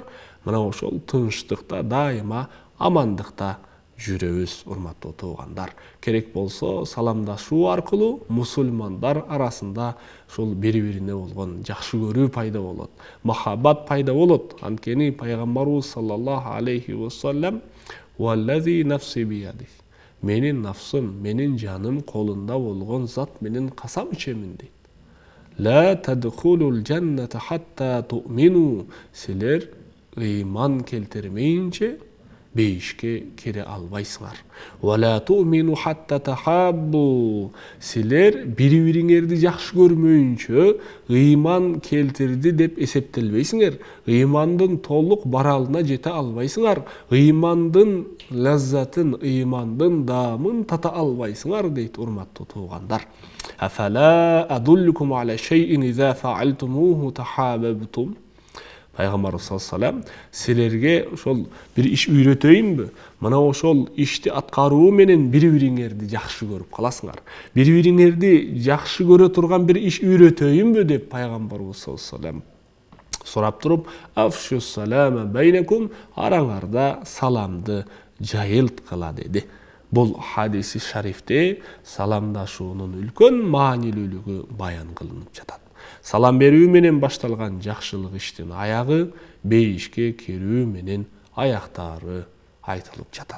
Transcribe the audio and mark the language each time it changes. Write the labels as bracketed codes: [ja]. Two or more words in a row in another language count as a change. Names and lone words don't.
[ky] Мына ошол тынчтыкта дайыма амандыкта жүрөбүз, урматтуу туугандар. Керек болсо саламдашуу аркылуу мусулмандар арасында ушул бири-бирине болгон жакшы көрүү пайда болот, махаббат пайда болот. Анткени пайгамбарыбыз [ar] صلى الله عليه وسلم "والذي نفسي بيده", [ky] менин нафсым, менин жаным колунда болгон зат менен касам ичемин дейт. [ar] "لا تدخلوا الجنة حتى تؤمنوا", [ky] силер ыйман келтирмейинче бейишке кире албайсыңар. [ar] "ولا تؤمنوا حتى تحابوا", [ky] силер бири-бириңерди жакшы көрмөйүнчө ыйман келтирди деп эсептелбейсиңер. Ыймандын толук баралына жете албайсыңар. Ыймандын лаззатын, ыймандын даамын тата албайсыңар дейт, урматтуу туугандар. [ar] "أفلا أدلكم على شيء إذا فعلتموه تحاببتم", [ky] Пайгамбар [ar] صلى الله عليه وسلم [ky] силерге ошол бир иш үйрөтөйүнбү? Мына ошол ишти аткаруу менен бири-бириңерди жакшы көрүп каласыңар. Бири-бириңерди жакшы көрө турган бир иш үйрөтөйүнбү деп Пайгамбарыбыз [ar] صلى الله عليه وسلم [ky] сурап туруп, [ar] "أفشوا السلام بينكم", [ky] араңарда саламды жайылткыла деди. Бул хадиси шарифте саламдашуунун үлкөн маанилүүлүгү баян кылынып жатат. Салам берүү менен башталган жакшылык иштин аягы бейишке кирүү менен аяктаары айтылып жатат.